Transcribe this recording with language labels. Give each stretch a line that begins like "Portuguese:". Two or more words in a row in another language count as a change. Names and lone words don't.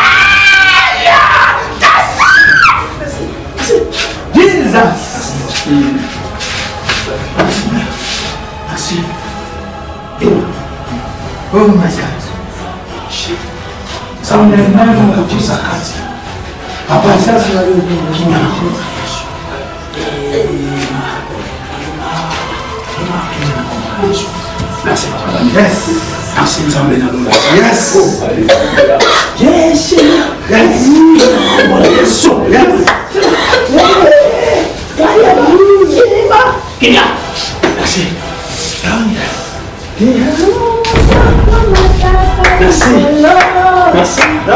English: Jesus!
French: Merci.
English: Oh my God.
French: Merci.
English: Yes.
Lingala: Merci Nzambe na lola.
English: Yes. Yes. Yes. Kenya.
French: Merci. Merci. Merci.